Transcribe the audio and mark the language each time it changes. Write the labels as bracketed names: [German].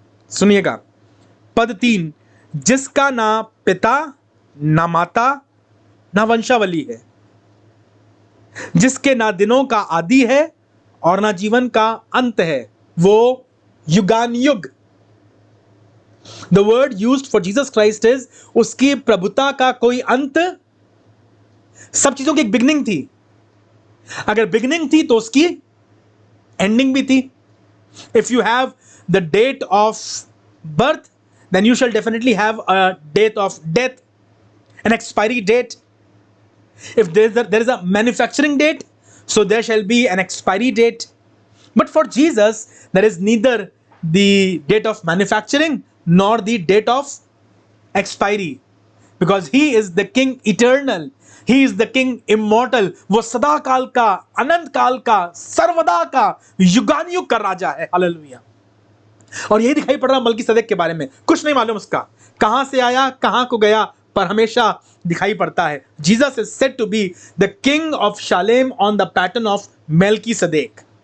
[Hindi] सुनिएगा पद 3, जिसका ना पिता ना माता ना वंशावली है, जिसके ना दिनों का आदि है और ना जीवन का अंत है, वो युगान युग। [English] the word used for Jesus Christ is, [Hindi] उसकी प्रभुता का कोई अंत, सब चीजों की एक बिगनिंग थी। अगर बिगनिंग थी तो उसकी एंडिंग भी थी। [English] If you have the date of birth, then you shall definitely have a date of death, an expiry date. If there is a manufacturing date, So there shall be an expiry date. But for Jesus, there is neither the date of manufacturing nor the date of expiry. Because he is the king eternal. He is the king immortal. [Hindi] वो सदा काल का, अनंत काल का, सर्वदा का, युगानुयुग का राजा है. हालेलुया. और यही दिखाई पड़ रहा मलकीसदेक के बारे में. कुछ नहीं मालूम उसका, कहां से आया, कहां को गया, पर हमेशा दिखाई पड़ता है. [English] Jesus is said to be the king of Salem on the pattern of Melchizedek.